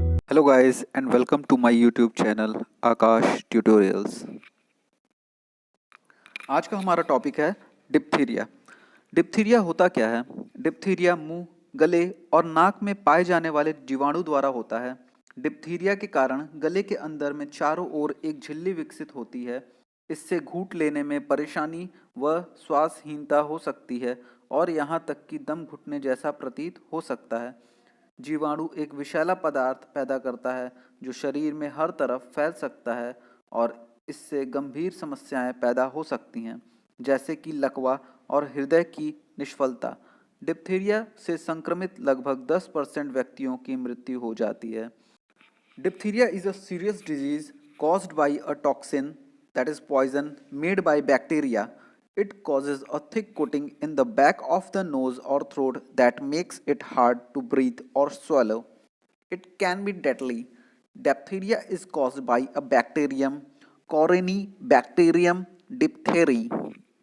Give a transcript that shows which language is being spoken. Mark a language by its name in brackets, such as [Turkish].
[English] Hello guys and welcome to my YouTube channel Aakash tutorials. [Hindi] आज का हमारा topic है डिप्थीरिया। डिप्थीरिया होता क्या है? डिप्थीरिया मुंह, गले और नाक में पाए जाने वाले जीवाणु द्वारा होता है। डिप्थीरिया के कारण गले के अंदर में चारों ओर एक झिल्ली विकसित होती है। इससे घूंट लेने में परेशानी व श्वासहीनता हो सकती है और यहाँ तक कि दम घुटने जैसा प्रतीत हो सकता है। जीवाणु एक विषैला पदार्थ पैदा करता है जो शरीर में हर तरफ फैल सकता है और इससे गंभीर समस्याएं पैदा हो सकती हैं, जैसे कि लकवा और हृदय की निष्फलता। डिप्थीरिया से संक्रमित लगभग 10% व्यक्तियों की मृत्यु हो जाती है। [English] Diphtheria is a serious disease caused by a toxin, that is poison, made by bacteria. It causes a thick coating in the back of the nose or throat that makes it hard to breathe or swallow. It can be deadly. Diphtheria is caused by a bacterium, Corynebacterium diphtheriae.